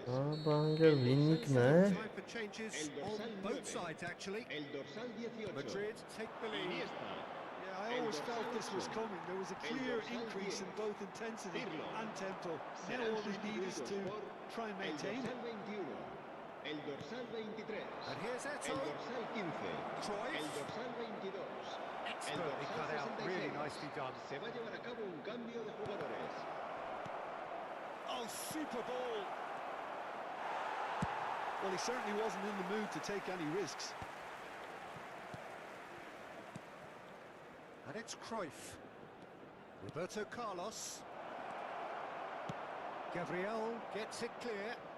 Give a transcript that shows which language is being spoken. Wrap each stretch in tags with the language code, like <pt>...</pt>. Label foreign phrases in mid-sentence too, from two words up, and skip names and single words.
<en>Բանգեր վինիկն է։ Time for changes on both sides, actually.</en> <es>El dorsal 18.</es> <en>Madrid take the lead. Iniesta. Yeah, I always felt this was coming. There was a clear increase in both intensity and tempo. Now all they need is to try and</en> <es>El</es> <en>maintain it.</en> <es>dorsal 21. El dorsal 23.</es> <en>And here's</en> <es>El</es> <en>Eto.</en> <es>dorsal 15.</es> <en>Cruyff.</en> <es>El dorsal 22. El</es> <en>Expertly cut</en> <es>dorsal</es> <en>out,</en> <es>66.</es> <en>really nicely done.</en> <es>Se va a llevar a cabo un cambio de jugadores.</es> <en>Oh, super ball. Well, he certainly wasn't in the mood to take any risks. And it's Cruyff. Roberto Carlos. Gabriel gets it clear.</en>